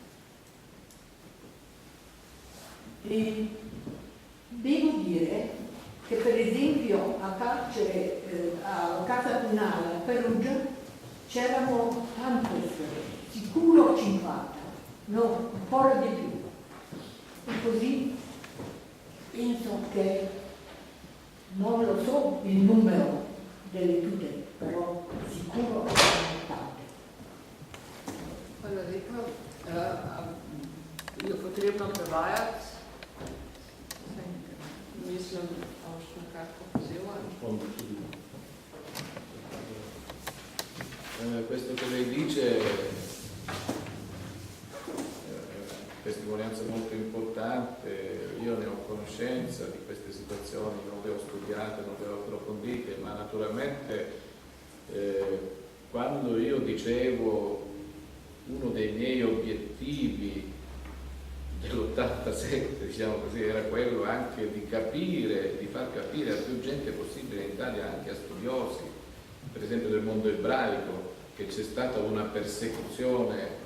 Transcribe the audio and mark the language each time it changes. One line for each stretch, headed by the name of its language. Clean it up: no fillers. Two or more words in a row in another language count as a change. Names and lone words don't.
Italian: E devo dire che per esempio a carcere, a casa penale a Perugia c'erano tante persone, sicuro 50, no, ancora di più. E così penso che non lo so il numero delle tutele, però sicuro sono tante.
Slovenian: Hvala lepa. Jo potrebno prevajati? Mislim, da boš nekako vzela.
Italian: Questo che lei dice è una testimonianza molto importante. Io ne ho conoscenza di queste situazioni, non le ho studiate, non le ho approfondite, ma naturalmente quando io dicevo uno dei miei obiettivi dell'87, diciamo così, era quello anche di capire, di far capire a più gente possibile in Italia, anche a studiosi, per esempio del mondo ebraico, che c'è stata una persecuzione